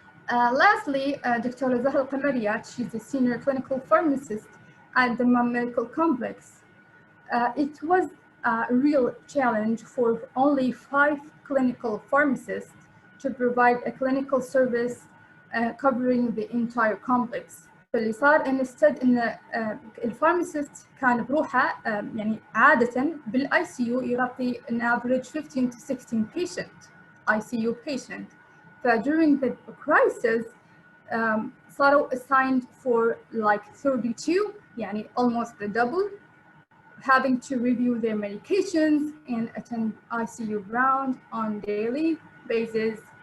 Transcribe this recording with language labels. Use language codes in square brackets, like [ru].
[en] Lastly, Dr. ZAHRA Qamariyat, she's a senior clinical pharmacist at the Dammam Medical Complex. It was a real challenge for only 5 clinical pharmacists to provide a clinical service covering the entire complex. [ar] فاللي صار instead إن الفارماسيست كان بروحه يعني عادة بالاي سي يو يغطي [en] an average 15 to 16 patient ICU patient. During the crisis [ar] صاروا [en] assigned for like 32 [ar] يعني [en] almost the double, having to review their medications and attend ICU round on daily basis.